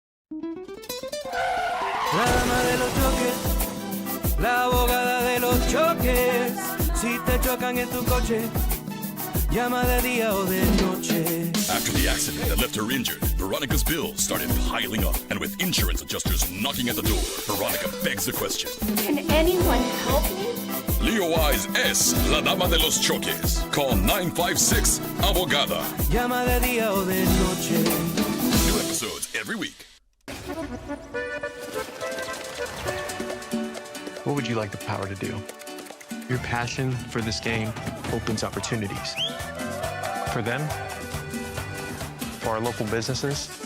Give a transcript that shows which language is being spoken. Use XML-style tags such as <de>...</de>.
<es>La dama de los choques, la abogada de los choques, Si te chocan en tu coche, llama de día o de noche.</es> <en>After the accident that left her injured, Veronica's bills started piling up. And with insurance adjusters knocking at the door, Veronica begs the question. Can anyone help me?</en> <es>Leo Wise es la dama de los choques.</es> <en>Call 956 Abogada.</en> <es>Llama de día o de noche.</es> <en>New episodes every week. What would you like the power to do? Your passion for this game opens opportunities. For them, for our local businesses,</en>